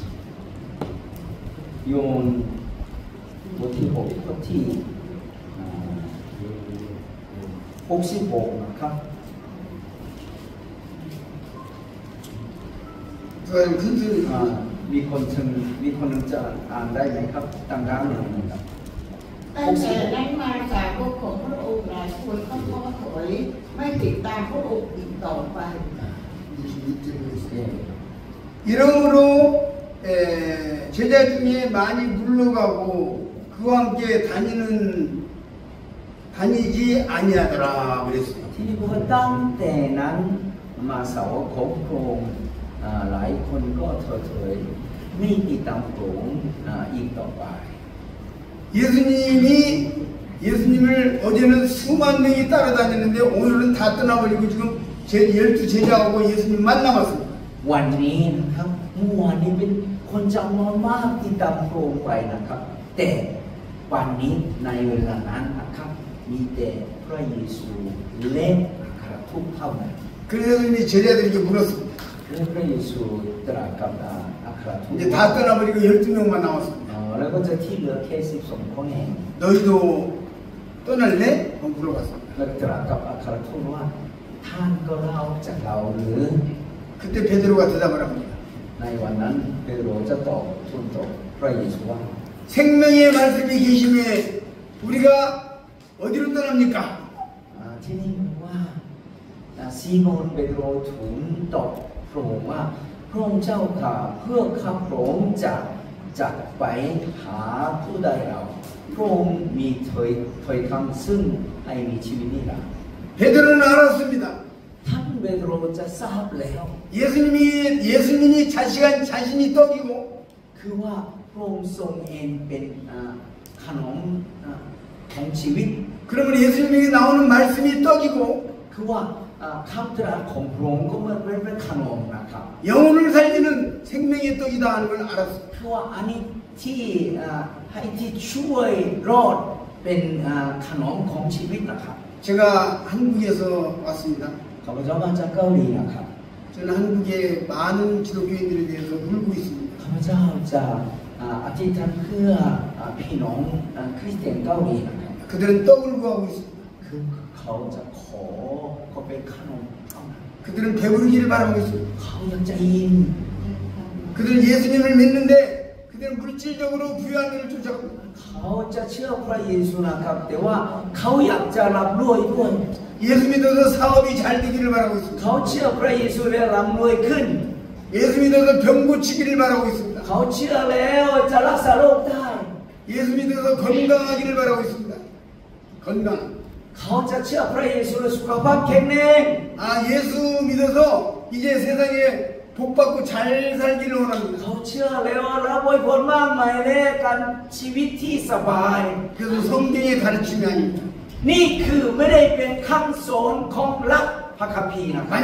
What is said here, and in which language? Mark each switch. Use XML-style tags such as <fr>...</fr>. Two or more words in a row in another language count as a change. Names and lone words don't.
<th>โยนบทที่6บทที่66นะครับ</th> <ko>그럼 큰 소리.</ko> <th>มีคนหนึ่งจะอ่านได้ไหมครับดังๆหน่อยนะครับ ตั้งแต่นั้นมาสาวกของพระองค์หลายคนก็ท้อถอยไม่ติดตามพระองค์อีกต่อไป</th> <ko>이러므로 제자 중에 많이 물러가고 그와 함께 다니지 아니하더라 그랬어요.</ko> <th>ที่นี่บอกว่าตั้งแต่นั้นมาสาวกของพระองค์หลายคนก็เถอยไม่ติดตามพระองค์อีกต่อไป</th> <ko>예수님을 어제는 수만 명이 따라다녔는데 오늘은 다 떠나버리고 지금 12제자하고 예수님만 남았습니다.</ko> <th>วันนี้นะครับเมื่อวานนี้เป็นคนจำนวนมากที่ตามพระองค์ไปนะครับแต่วันนี้ในเวลานั้นนะครับมีแต่พระเยซูและอัครทูตเท่านั้น</th> <ko>그래서 이제 제자들에게 물었습니다.</ko> <th>และพระเยซูตรัสกับอัครทูต</th> <ko>이제 다 떠나버리고 12명만 남았습니다.</ko> <th>แล้วก็จะที่เหลือแค่12คนเอง</th> <ko>너희도 떠날래? 물어봤습니다.</ko> <th>แล้วตรัสกับอัครทูตว่าท่านก็เล่าจากเราหรือ</th> <ko>그때 베드로가 대답을 합니다.</ko> <th>ในวันนั้นเปโตรจะตอบทูลตอบพระเยซูว่า</th> <ko>생명의 말씀이 계심에 우리가 어디로 떠납니까?</ko> <th>ที่นี่ว่าซีโมนเปโตรทูลตอบพระองค์ว่าพระองค์เจ้าข้าเพื่อข้าพระองค์จะไปหาผู้ใดเราพระองค์มีถ้อยคำซึ่งให้มีชีวิตนิรันดร์</th> <ko>베드로는 알았습니다.</ko> <th>ท่านเปโตรจะทราบแล้ว</th> <ko>예수님이 자신이 떡이고</ko> <th>คือว่าพระองค์ทรงเองเป็นขนมของชีวิต</th> <ko>그러면 예수님에게 나오는 말씀이 떡이고</ko> <th>คือว่าคำตรัสของพระองค์ก็เหมือนเป็นขนมนะครับ</th> <ko>영혼을 살리는 생명의 떡이다 하는 걸 알았습니다.</ko> <th>คือว่าอันนี้ที่ให้ที่ช่วยรอดเป็นขนมของชีวิตนะครับ</th> <ko>제가 한국에서 왔습니다.</ko> <th>ข้าพเจ้ามาจากเกาหลีนะครับ</th> <ko>저는 한국의 많은 기독교인들에 대해서 울고 있습니다.</ko> <th>ข้าพเจ้าจะอธิษฐานเพื่อพี่น้องคริสเตียนเกาหลีนะครับ</th> <ko>그들은 떡을 구하고 있습니다.</ko> <th>คือเขาจะขอเขาเป็นขนมเท่านั้น</th> <ko>그들은 배부르기를 바라고 있습니다.</ko> <th>เขาอยากจะยิน</th> <ko>그들은 예수님을 믿는데 그들은 물질적으로 부유한 것을 쫓아갑니다.</ko> <th>เขาจะเชื่อพระเยซูนะครับแต่ว่าเขาอยากจะรับรวยด้วย</th> <ko>예수 믿어서 사업이 잘 되기를 바라고 있습니다.</ko> <th>เขาเชื่อพระเยซูและร่ำรวยขึ้น</th> <ko>예수 믿어서 병 고치기를 바라고 있습니다.</ko> <th>เขาเชื่อแล้วจะรักษาโรคได้</th> <ko>예수 믿어서 건강하기를 바라고 있습니다. 건강.</ko> <th>เขาจะเชื่อพระเยซูและสุขภาพแข็งแรง</th> <ko>예수 믿어서 이제 세상에 복 받고 잘 살기를 원합니다.</ko> <th>เขาเชื่อแล้วรับไว้ผลมากมายและการชีวิตที่สบาย</th> <ko>그래서 성경의 가르침이 아닙니다.</ko> <th>นี่คือไม่ได้เป็นคำสอนของหลักพระคัมภีร์นะครับ</th>